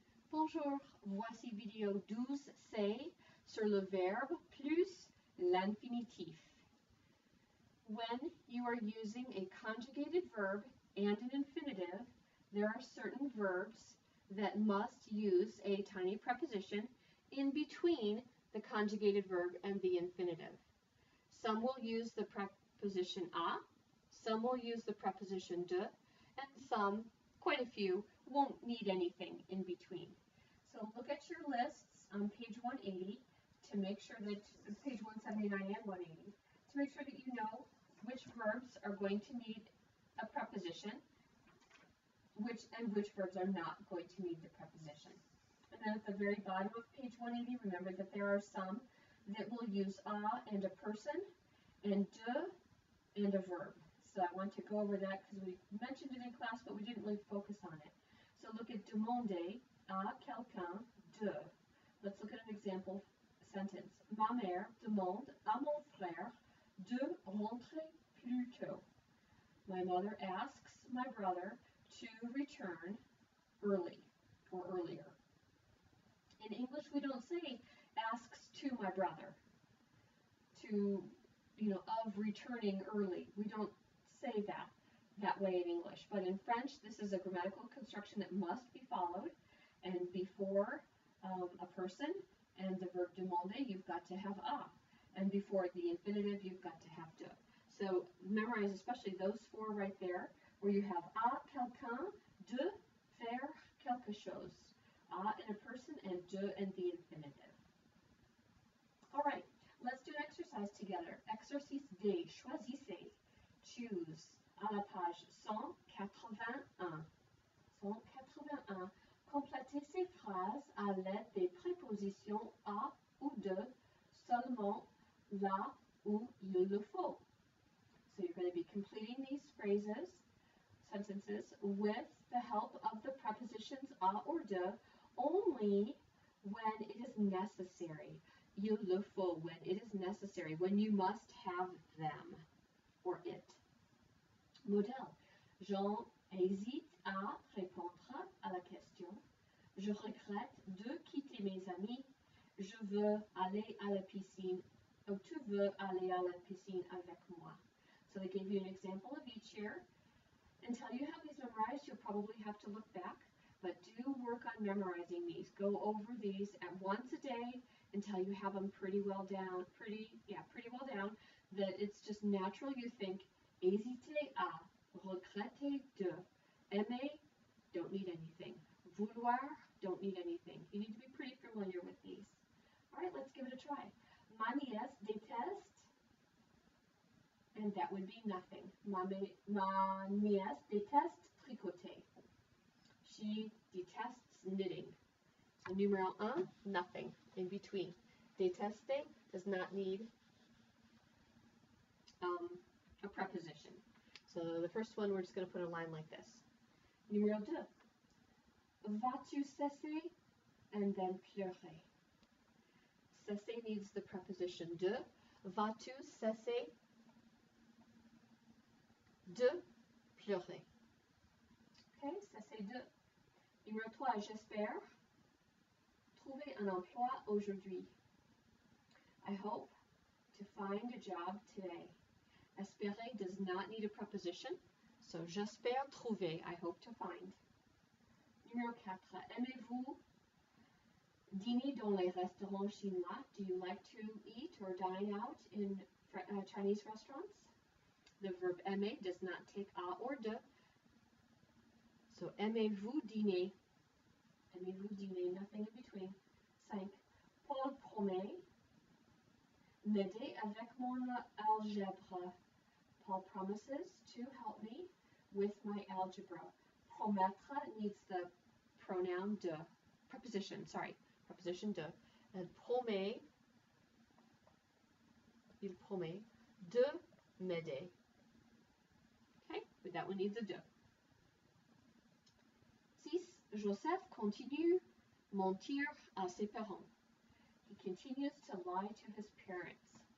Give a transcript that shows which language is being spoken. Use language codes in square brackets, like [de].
[fr] Bonjour, voici vidéo 12C sur le verbe plus l'infinitif. [en] When you are using a conjugated verb and an infinitive, there are certain verbs that must use a tiny preposition in between the conjugated verb and the infinitive. Some will use the preposition a, some will use the preposition de, and some, quite a few, won't need anything in between. So look at your lists on page 180 to make sure that, page 179 and 180, to make sure that you know which verbs are going to need a preposition, which verbs are not going to need the preposition. And then at the very bottom of page 180, remember that there are some that will use a and a person, and de and a verb. So I want to go over that because we mentioned it in class, but we didn't really focus on it. So look at demander à quelqu'un de. Let's look at an example sentence. [fr] Ma mère demande à mon frère de rentrer plus tôt. [en] My mother asks my brother to return early or earlier. In English, we don't say asks to my brother to, of returning early. We don't say that way in English. But in French, this is a grammatical construction that must be followed. And before a person and the verb demander, you've got to have a. And before the infinitive, you've got to have de. So memorize especially those four right there, where you have [fr] à quelqu'un, de faire quelque chose. [en] À in a person and de in the infinitive. All right, let's do an exercise together. [fr] Exercice D. Choisissez. [en] Choose. [fr] À la page 181. 181. Complétez ces phrases à l'aide des prépositions à ou de seulement là où il le faut. [en] So you're going to be completing these sentences, with the help of the prepositions à or de only when it is necessary. [fr] Il le faut, [en] when it is necessary, when you must have them or it. [fr] Modèle. Jean hésite à répondre à la question. Je regrette de quitter mes amis. Je veux aller à la piscine. Ou tu veux aller à la piscine avec moi. [en] So they gave you an example of each here. Until you have these memorized, you'll probably have to look back. But do work on memorizing these. Go over these at once a day until you have them pretty well down. Pretty well down. That it's just natural you think hésiter à, regretter de, aimer, don't need anything. Vouloir, don't need anything. You need to be pretty familiar with these. All right, let's give it a try. [fr] Ma nièce déteste, [en] and that would be nothing. [fr] Ma nièce déteste tricoter. [en] She detests knitting. So numéro 1, nothing in between. Détester does not need a preposition. So the first one, we're just going to put a line like this. [fr] Numéro 2. Vas-tu cesser? [en] And then [fr] pleurer. [en] Cesser needs the preposition de. [fr] Vas-tu cesser de pleurer? Okay, cesser de. Numéro 3. J'espère trouver un emploi aujourd'hui. [en] I hope to find a job today. Espérer does not need a preposition, so [fr] j'espère trouver, [en] I hope to find. Numéro 4. [fr] Aimez-vous dîner dans les restaurants chinois? [en] Do you like to eat or dine out in Chinese restaurants? The verb aimer does not take à or de. So [fr] aimez-vous dîner? Aimez-vous dîner? [en] Nothing in between. 5. [fr] Paul promet m'aider avec mon algèbre. [en] Paul promises to help me with my algebra. Promettre needs the pronoun de. Preposition de. [fr] And promet, il promet de m'aider. [en] Okay, but that one needs a de. 6. [fr] Joseph continue mentir à ses parents. [en] He continues to lie to his parents.